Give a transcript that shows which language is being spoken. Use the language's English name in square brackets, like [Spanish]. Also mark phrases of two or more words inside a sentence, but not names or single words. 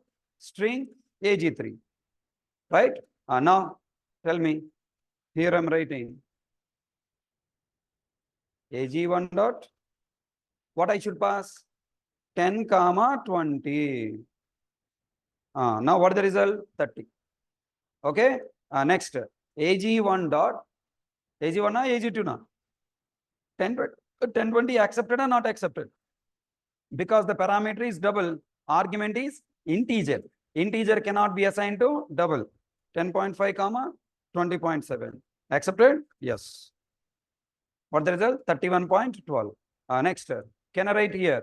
[English] String AG3. Right? Now, tell me. Here I'm writing AG1 dot. What I should pass? 10 comma 20. Now what is the result? 30. Okay. Next, AG1 dot. AG1 na AG2 na? 1020 accepted or not accepted? Because the parameter is double, argument is integer. Integer cannot be assigned to double. 10.5 comma 20.7. Accepted? Yes. What the result? 31.12. Next, can I write here?